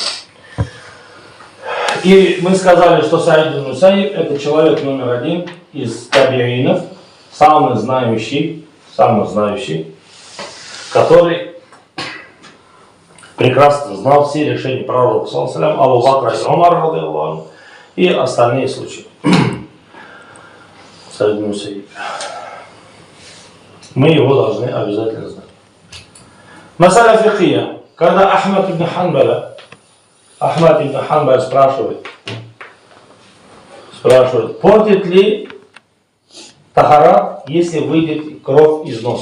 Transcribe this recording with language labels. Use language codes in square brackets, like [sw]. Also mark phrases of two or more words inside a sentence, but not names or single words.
[ru] И мы сказали, что Саид ибн Мусайиб это человек номер 1 из табиинов, самый знающий, который прекрасно знал все решения пророка, [ar] صلى الله عليه وسلم, [ru] Абу Бакра и Умар, [ar] رضي الله عنه, [ru] и остальные случаи. Саид ибн Мусайиб. Мы его должны обязательно знать. [ar] مسألة فقهية. [ru] Когда Ахмад ибн Ханбаль спрашивает, портит ли тахарат, если выйдет кровь из носа?